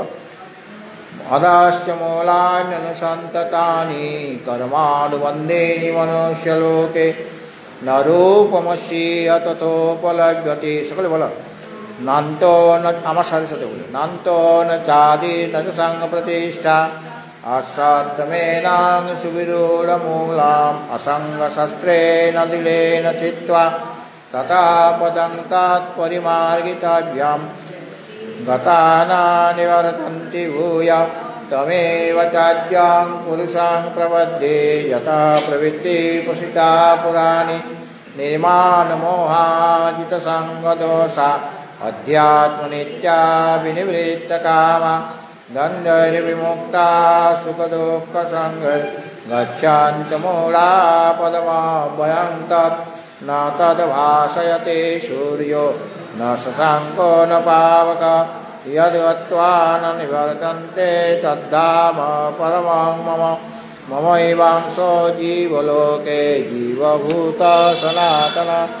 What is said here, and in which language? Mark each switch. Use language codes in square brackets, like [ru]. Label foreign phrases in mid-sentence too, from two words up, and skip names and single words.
[sa] अधश्च मूलान्यनुसन्ततानि कर्मानुबन्धेनि मनुष्यलोके न रूपमस्येह ततोपलभ्यते। [bn] সকলে বলো। [sa] नान्तो न, [bn] আমার সাথে সাথে বলি, [sa] নান্তো ন চাদি ন চ সঙ্গ প্রতিষ্ঠা অসত্যমেনাং সুবিরূঢ়মূলাম অসঙ্গশস্ত্রেণ দৃঢ়েন চিত্ত্বা তথা পদং তৎপরিমার্গিতব্যম গতানা নিবর্তন্তি ভূয় তমেব চাদ্যং পুরুষং প্রপদ্যে যথা প্রবৃত্তি প্রসিতা পুরাণি निर्माणमोहाजितसङ्गदोषा अध्यात्मनित्या विनिवृत्तकामा द्वन्द्वैर्विमुक्ता सुखदुःखसङ्गच्छन्तमूढा पदमभयं तत् न तद्भासयते सूर्यो न शशाङ्को न पावक यद्गत्वा न निवर्तन्ते तद्धाम परमं मम ममैवांशो जीवलोके जीवभूत सनातन